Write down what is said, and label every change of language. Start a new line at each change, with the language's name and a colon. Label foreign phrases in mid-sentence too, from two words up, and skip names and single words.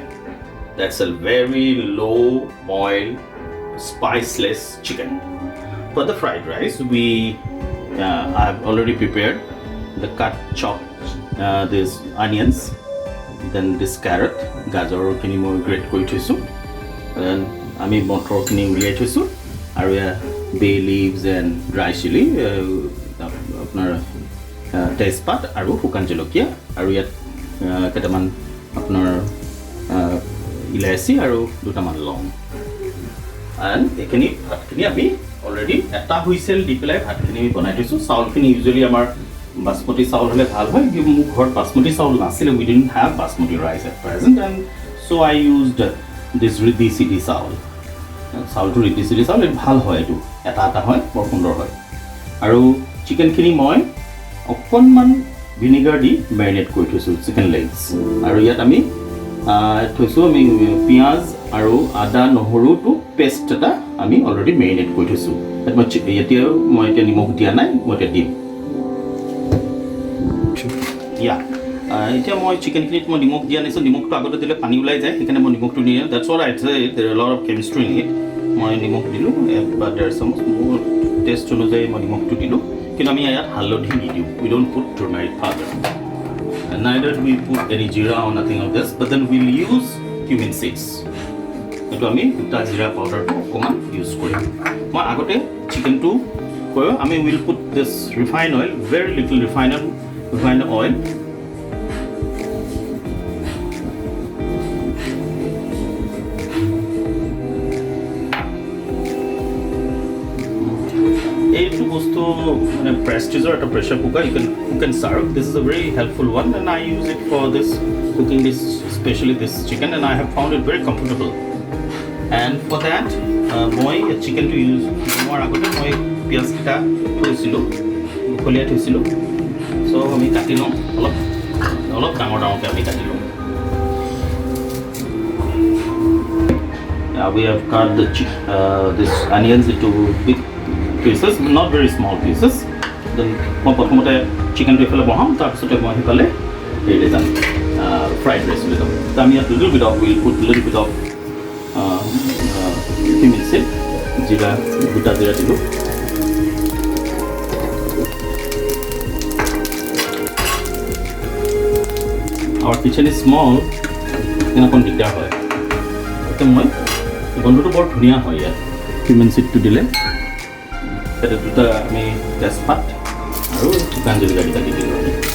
English: That's a very low boil, spiceless chicken. For the fried rice, I've already prepared the chopped these onions, then this carrot,
Assamese: গাজৰ খিনি মই grate কৰি থৈছোঁ,
English: then
Assamese: আমি মটৰখিনি উলিয়াই থৈছোঁ, আৰু
English: bay leaves and dry chili,
Assamese: আপোনাৰ তেজপাত আৰু শুকান জলকীয়া, আৰু ইয়াত কেইটামান আপোনাৰ ইলাচি আৰু দুটামান লং। and এইখিনি ভাতখিনি আমি অলৰেডি এটা হুইচেল দি পেলাই ভাতখিনি আমি বনাই থৈছোঁ। চাউলখিনি ইউজুৱেলি আমাৰ বাসমতি চাউল হ'লে ভাল হয়, কিন্তু মোৰ ঘৰত বাসমতি চাউল নাছিলে,
English: we didn't have basmati rice at present, and so I used this ৰিদ্ধি চিদ্ধি চাউল।
Assamese: চাউলটো ৰিদ্ধি চিদ্ধি চাউল ভাল হয়, এইটো এটা হয়, বৰ সুন্দৰ হয়। আৰু চিকেনখিনি মই অকণমান ভিনেগাৰ দি মেৰিনেট কৰি থৈছোঁ,
English: chicken legs.
Assamese: আৰু ইয়াত আমি থৈছোঁ আমি পিঁয়াজ আৰু আদা নহৰুটো পেষ্ট এটা আমি অলৰেডি মেৰিনেট কৰি থৈছোঁ। এতিয়াও মই এতিয়া নিমখ দিয়া নাই, মই এতিয়া দিম। এতিয়া মই চিকেনখিনিত মই নিমখ দিয়া নাইছোঁ, নিমখটো আগতে দিলে পানী ওলাই যায়, সেইকাৰণে মই নিমখটো নিয়ে।
English: That's what I say there are lot of chemistry in it.
Assamese: মই নিমখ দিলোঁ, বা 1.5 চামুচ, মোৰ টেষ্ট অনুযায়ী মই নিমখটো দিলোঁ। কিন্তু আমি ইয়াত হালধি নিদিওঁ,
English: we don't put turmeric powder, neither do we put any jeera or nothing of this, but then we'll use cumin seeds.
Assamese: এইটো আমি দুটা জিৰা পাউডাৰটো অকণমান ইউজ কৰিম। মই আগতে চিকেনটো কয় আমি
English: will put this refine oil, very little refine oil.
Assamese: এইটো বস্তু মানে প্ৰেষ্টিজৰ এটা
English: pressure cooker, you can serve. This is a very helpful one, and I use it for this cooking this, especially this chicken, and I have found it very comfortable. And for that
Assamese: মই চিকেনটো ইউজ কৰাৰ আগতে মই পিঁয়াজকেইটা থৈছিলোঁ, উখলিয়াই থৈছিলোঁ। চ' আমি কাটি লওঁ, অলপ ডাঙৰ ডাঙৰকৈ আমি কাটি লওঁ।
English: We have cut this onions into big pieces, not very small pieces.
Assamese: Then মই প্ৰথমতে চিকেনটো এইফালে বহাম, তাৰপিছতে মই সেইফালে হেৰি যাম,
English: fried rice
Assamese: লৈ যাম। তো আমি ইয়াত
English: little bit of cumin seed,
Assamese: জিৰা, গোটা জিৰা দিলোঁ।
English: Our kitchen is small,
Assamese: অকণ দিগদাৰ হয়। এতিয়া মই গন্ধটো বৰ ধুনীয়া হয় ইয়াত
English: cumin seedটো
Assamese: দিলে। এটা দুটা আমি তেজপাত আৰু শুকান জলকীয়া দি দিলোঁ।